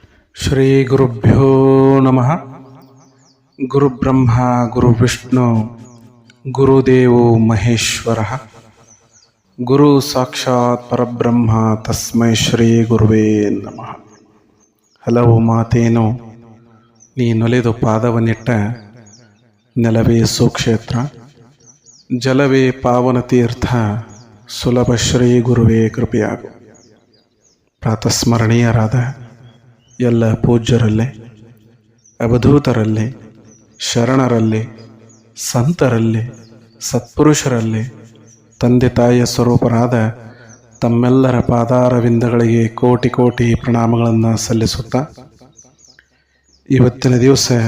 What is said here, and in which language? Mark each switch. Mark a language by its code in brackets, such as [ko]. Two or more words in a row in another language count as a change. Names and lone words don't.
[sa] ಶ್ರೀ ಗುರುಭ್ಯೋ ನಮಃ. ಗುರುಬ್ರಹ್ಮ ಗುರುವಿಷ್ಣು ಗುರುದೇವೋ ಮಹೇಶ್ವರ. ಗುರು ಸಾಕ್ಷಾತ್ ಪರಬ್ರಹ್ಮ ತಸ್ಮೈ ಶ್ರೀ ಗುರುವೇ ನಮಃ. [kn] ಹಲವು ಮಾತೇನು ನೀನೊಲಿದು ಪಾದವನ್ನಿಟ್ಟ ನೆಲವೇ ಸುಕ್ಷೇತ್ರ, ಜಲವೇ ಪಾವನ ತೀರ್ಥ, ಸುಲಭ ಶ್ರೀ ಗುರುವೇ ಕೃಪೆಯಾಗು. ಪ್ರಾತಸ್ಮರಣೀಯರಾದ ಎಲ್ಲ ಪೂಜ್ಯರಲ್ಲೇ, ಅವಧೂತರಲ್ಲೇ, ಶರಣರಲ್ಲೇ, ಸಂತರಲ್ಲೇ, ಸತ್ಪುರುಷರಲ್ಲೇ, ತಂದೆ ತಾಯಿಯ ಸ್ವರೂಪರಾದ ತಮ್ಮೆಲ್ಲರ ಪಾದಾರವಿಂದಗಳಿಗೆ ಕೋಟಿ ಕೋಟಿ ಪ್ರಣಾಮಗಳನ್ನು ಸಲ್ಲಿಸುತ್ತಾ, ಇವತ್ತಿನ ದಿವಸ